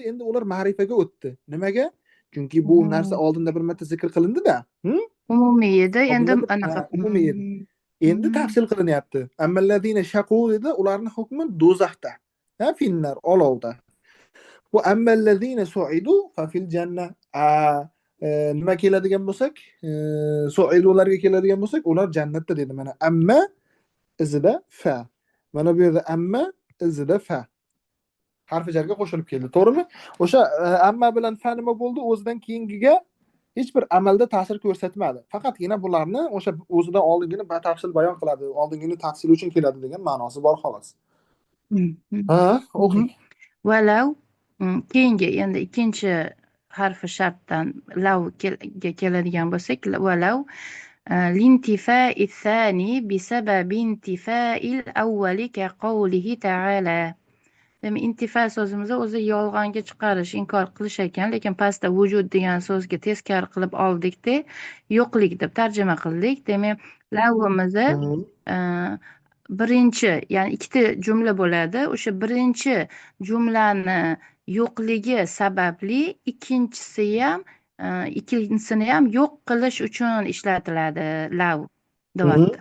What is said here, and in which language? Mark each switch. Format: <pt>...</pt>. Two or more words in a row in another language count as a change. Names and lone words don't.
<uz>Endi ular ma'rifaga o'tdi. Nimaga? Chunki bu narsa oldinda bir marta zikr qilindi-da. Umumiy edi, endi Oldinda bir anaqa. umumiy edi. Endi tafsil qilinyapti.</uz> <ar>أما الذين شقوا</ar> <uz>dedi, ularning hukmi do'zaxda. Finnar, olovda. Bu</uz> <ar>أما الذين سعدوا ففي الجنة.</ar> <uz>Nima keladigan bo'lsak, su'idularga keladigan bo'lsak, ular jannatda dedi. Mana amma izida fa. Mana bu yerda amma izida fa. Harfi jarga qo'shilib keldi, to'g'rimi? O'sha amma bilan fa nima bo'ldi? O'zidan keyingiga hech bir amalda ta'sir ko'rsatmadi. Faqatgina bularni o'sha o'zidan oldingini batafsil bayon qiladi, oldingini tafsil uchun keladi degan ma'nosi bor xolos. O'qing. Walau keyingi endi ikkinchi harfi shartdan lavga keladigan bo'lsak,</uz> <ar>ولو لانتفاء الثاني بسبب انتفاء الأول كقوله تعالى.</ar> <uz>Demak, intifa so'zimizni o'zi yolg'onga chiqarish, inkor qilish ekan, lekin pastda vujud degan so'zga teskari qilib oldikda, yo'qlik deb tarjima qildik. Demak, lavimizni birinchi, ya'ni ikkita jumla bo'ladi. O'sha birinchi jumlani yo'qligi sababli ikkinchisini ham yo'q qilish uchun ishlatiladi lav deyapti.</uz>